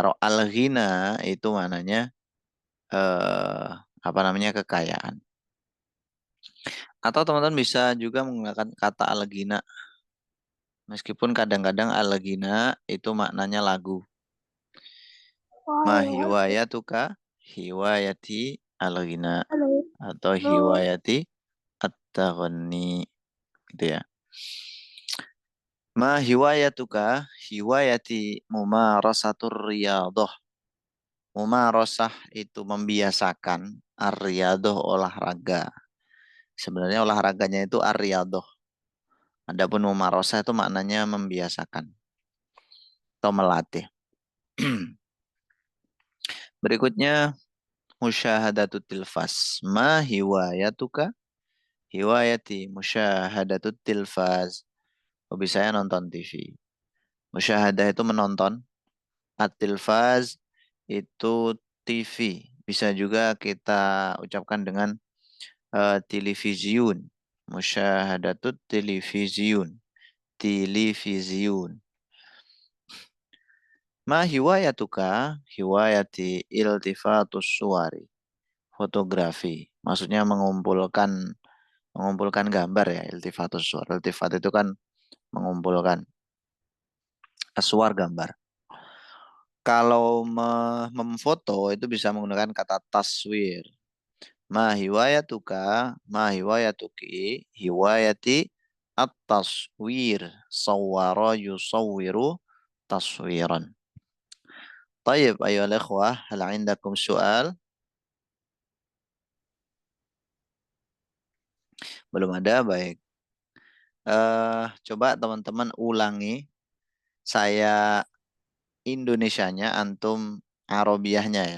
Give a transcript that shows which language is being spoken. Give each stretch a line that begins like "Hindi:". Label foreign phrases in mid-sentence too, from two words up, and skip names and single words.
Indonesian: Kalau al-ghina itu maknanya kekayaan. Atau teman-teman bisa juga menggunakan kata al-ghina. Meskipun kadang-kadang al-ghina itu maknanya lagu.
Arabic: ما هوايتك هوايتي الغناء أو هوايتي التغني
Indonesian: gitu ya.
Arabic: ما هوايتك هوايتي ممارسة الرياضة.
Indonesian: Mumarasah itu membiasakan, ar-riyadhah olahraga. Sebenarnya olahraganya itu ar-riyadhah. Adapun mumarasah itu maknanya membiasakan atau melatih.
Arabic: Berikutnya مشاهدة التلفاز. ما هوايتك هوايتي مشاهدة التلفاز.
Indonesian: Hobi saya nonton TV. Musyahadah itu menonton. At-tilfaz itu TV. Bisa juga kita ucapkan dengan televisiun.
Arabic: مشاهدة التلفزيون. Televisiun. ما هوايتك هوايتي التقاط الصور.
Indonesian: Fotografi. Maksudnya mengumpulkan gambar ya,
Arabic: التقاط الصور.
Indonesian: Iltifat itu kan mengumpulkan. Aswar gambar. Kalau memfoto itu bisa menggunakan kata taswir.
Arabic: ما هوايتك، ما هوايتكِ، هوايتي التصوير. صوّر يصوّر تصويرًا. طيب أيها الإخوة، هل عندكم سؤال?
Indonesian: Belum ada, baik. Coba teman-teman ulangi. Saya Indonesianya, antum Arabiahnya ya.